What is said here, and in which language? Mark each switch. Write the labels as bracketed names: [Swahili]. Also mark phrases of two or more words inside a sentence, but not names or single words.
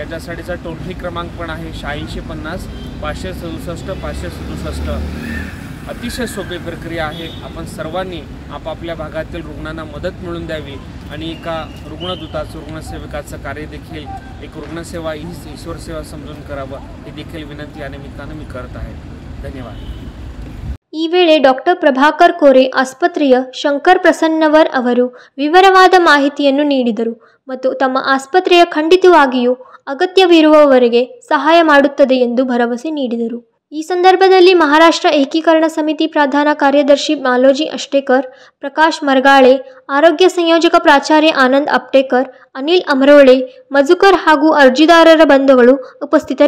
[Marathi] याच्यासाठीचा टोल फ्री क्रमांक पण आहे 8650 567 567. अतिशय सोपी प्रक्रिया आहे. आपण सर्वांनी आपापल्या भागातील रुग्णांना मदत मिळवून द्यावी आणि एका रुग्णदूताचं, रुग्णसेवकाचं कार्य देखील एक रुग्णसेवा हीच ईश्वर सेवा समजून करावं, ही देखील विनंती या निमित्तानं मी करत आहे. [Kannada] ಧನ್ಯವಾದ. ಈ ವೇಳೆ ಡಾಕ್ಟರ್ ಪ್ರಭಾಕರ್ ಕೋರೆ ಆಸ್ಪತ್ರೆಯ ಶಂಕರ್ ಪ್ರಸನ್ನವರ್ ಅವರು ವಿವರವಾದ ಮಾಹಿತಿಯನ್ನು ನೀಡಿದರು ಮತ್ತು ತಮ್ಮ ಆಸ್ಪತ್ರೆಯ ಖಂಡಿತವಾಗಿಯೂ ಅಗತ್ಯವಿರುವವರಿಗೆ ಸಹಾಯ ಮಾಡುತ್ತದೆ ಎಂದು ಭರವಸೆ ನೀಡಿದರು. ಈ ಸಂದರ್ಭದಲ್ಲಿ ಮಹಾರಾಷ್ಟ್ರ ಏಕೀಕರಣ ಸಮಿತಿ ಪ್ರಧಾನ ಕಾರ್ಯದರ್ಶಿ ಮಾಲೋಜಿ ಅಷ್ಟೇಕರ್, ಪ್ರಕಾಶ್ ಮರಗಾಳೆ, ಆರೋಗ್ಯ ಸಂಯೋಜಕ ಪ್ರಾಚಾರ್ಯ ಆನಂದ್ ಅಪ್ಟೇಕರ್, ಅನಿಲ್ ಅಮರೋಳೆ, ಮಜುಕರ್ ಹಾಗೂ ಅರ್ಜಿದಾರರ ಬಂಧುಗಳು ಉಪಸ್ಥಿತರಿದ್ದರು.